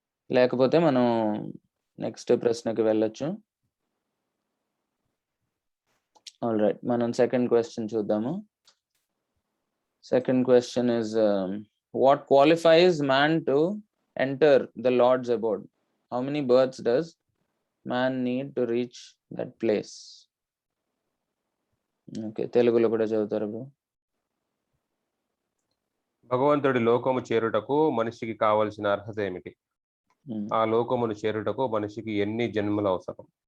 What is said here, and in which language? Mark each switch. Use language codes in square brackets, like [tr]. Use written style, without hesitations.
[te] లేకపోతే మనం నెక్స్ట్ ప్రశ్నకి వెళ్ళొచ్చు. [en] all right, [te] మనం సెకండ్ క్వశ్చన్ చూద్దాము. [en] Second question is what qualifies man to enter the Lord's abode? How many births does man need to reach that place? [te] Okay, తెలుగులో కూడా చదువుతారు బ్రో. భగవంతుడి లోకము చేరుటకు మనిషికి కావలసిన అర్హత ఏమిటి? ఆ లోకమును చేరుటకు మనిషికి ఎన్ని జన్మలు అవసరం?